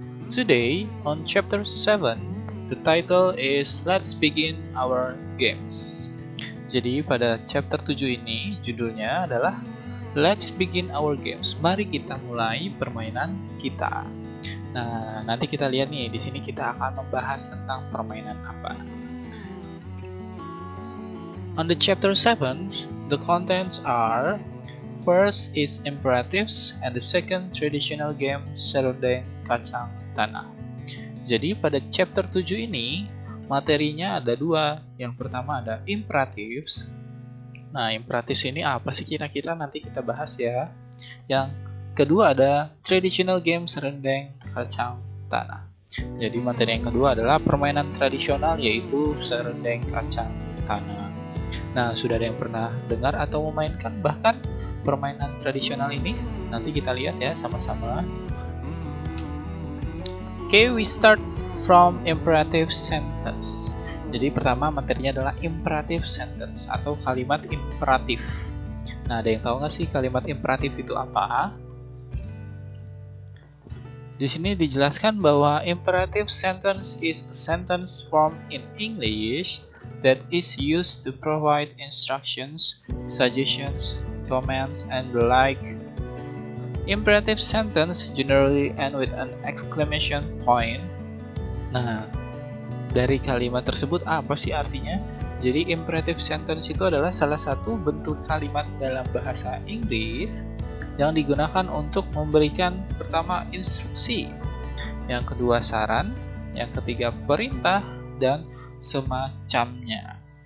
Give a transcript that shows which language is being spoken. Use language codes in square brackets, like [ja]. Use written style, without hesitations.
[en] Today, on chapter 7, the title is Let's Begin Our Games. [id] Jadi, pada chapter 7 ini, judulnya adalah Let's Begin Our Games. Mari kita mulai permainan kita. Nah, nanti kita lihat nih, di sini kita akan membahas tentang permainan apa. [en] On the chapter 7, the contents are: first is imperatives and the second traditional game serundeng kacang tanah. [id] Jadi pada chapter 7 ini materinya ada dua. Yang pertama ada imperatives. Nah, imperatives ini apa sih kira-kira, nanti kita bahas ya. Yang kedua ada [en] traditional game [id] serundeng kacang tanah. Jadi materi yang kedua adalah permainan tradisional, yaitu serundeng kacang tanah. Nah, sudah ada yang pernah dengar atau memainkan bahkan permainan tradisional ini? Nanti kita lihat ya sama-sama. [en] Okay, we start from imperative sentence. [id] Jadi pertama materinya adalah imperative sentence atau kalimat imperatif. Nah, ada yang tahu nggak sih kalimat imperatif itu apa? Di sini dijelaskan bahwa [en] imperative sentence is a sentence form in English that is used to provide instructions, suggestions, comments, and the like. Imperative sentence generally end with an exclamation point. [id] Nah, dari kalimat tersebut apa sih artinya? Jadi imperative sentence itu adalah salah satu bentuk kalimat dalam bahasa Inggris yang digunakan untuk memberikan pertama instruksi, yang kedua saran, yang ketiga perintah, dan semacamnya.